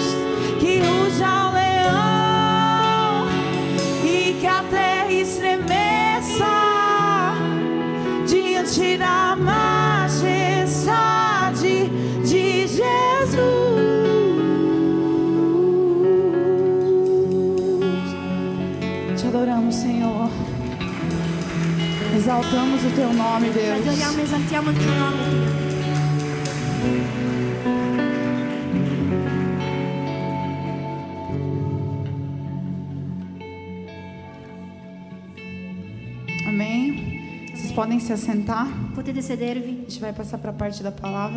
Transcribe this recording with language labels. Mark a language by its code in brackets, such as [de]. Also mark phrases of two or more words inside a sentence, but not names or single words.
[pt] Que ruja o leão e que a terra estremeça diante da majestade de Jesus. Te adoramos, Senhor. Exaltamos o teu nome, [it] Ti [pt] Deus. [it] adoriamo e esaltiamo il tuo nome, Dio. [pt] Amém. Vocês podem se assentar. [it] Potete sedervi. [pt] A gente vai passar para a parte da palavra.